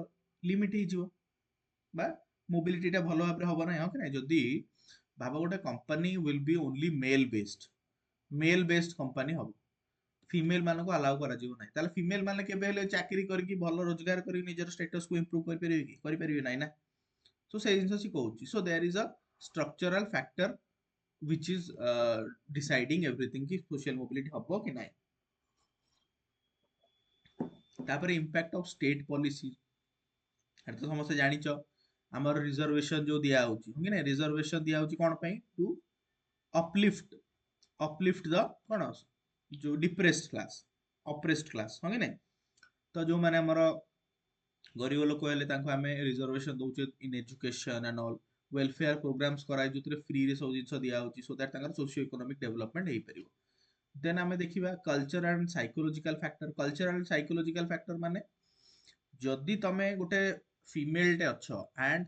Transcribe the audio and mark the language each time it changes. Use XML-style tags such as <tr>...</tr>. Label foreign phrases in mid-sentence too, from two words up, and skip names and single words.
<or>ଲିମିଟ ହେଇଯିବ ବା ମୋବିଲିଟି ଟା ଭଲ ଭାବରେ ହବ ନାହିଁ ହଁ କି ନାହିଁ ଯଦି ଭାବ ଗୋଟେ କମ୍ପାନୀ</or> <en>will be only male based company</en> <or>ହବ ଫିମେଲ ମାନଙ୍କୁ ଆଲାଉ କରାଯିବ ନାହିଁ ତାହେଲେ ଫିମେଲ ମାନେ କେବେ ହେଲେ ଚାକିରି କରିକି ଭଲ ରୋଜଗାର କରିକି ନିଜର ଷ୍ଟାଟସ କୁ ଇମ୍ପ୍ରୁଭ କରିପାରିବେ କି କରିପାରିବେ ନାହିଁ ନା ତ ସେଇ ଜିନିଷ ସେ କହୁଛି</or> <en>so there is a structural factor which is deciding everything</en> <or>କି</or> <en>social mobility</en> <or>ହବ କି ନାହିଁ ତାପରେ</or> <en>impact of state policy</en> <or>ଏଟା ତ ସମସ୍ତେ ଜାଣିଛ ଆମର ରିଜର୍ଭେସନ ଯୋଉ ଦିଆ ହଉଛି କି ନା ରିଜର୍ଭେସନ ଦିଆ ହଉଛି କଣ ପାଇଁ</or> <en>to uplift the</en> <or>କଣ ଯୋଉ</or> <en>depressed class oppressed class</en> <or>ହଁ କି ନାଇଁ ତ ଯୋଉମାନେ ଆମର ଗରିବ ଲୋକ ହେଲେ ତାଙ୍କୁ ଆମେ ରିଜର୍ଭେସନ ଦଉଛେ</or> <en>in education and all welfare programs</en> <or>କରାଇ ଯୋଉଥିରେ ଫ୍ରିରେ ସବୁ ଜିନିଷ ଦିଆହଉଛି</or> <en>so that</en> <or>ତାଙ୍କର</or> <en>socio economic development</en> <or>ହେଇପାରିବ ଦେନ୍ ଆମେ ଦେଖିବା</or> <en>culture and psychological factor culture and psychological factor</en> <or>ମାନେ ଯଦି ତମେ ଗୋଟେ ଫିମେଲଟେ ଅଛ ଆଣ୍ଡ</or>